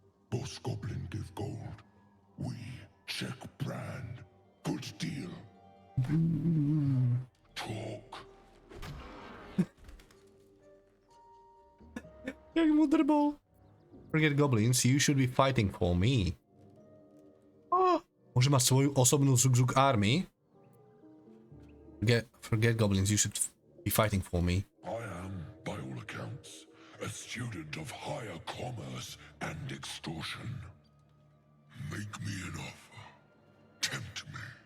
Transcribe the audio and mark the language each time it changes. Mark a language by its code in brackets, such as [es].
[en] Boss goblin give gold, we check brand, good deal. Talk. [sk] Jak mudr bol. [en] Forget goblins, you should be fighting for me. [sk] Môže mať svoju osobnú zuk army. [en] Forget goblins, you should be fighting for me. I am, by all accounts, a student of higher commerce and extortion. Make me an offer. Tempt me.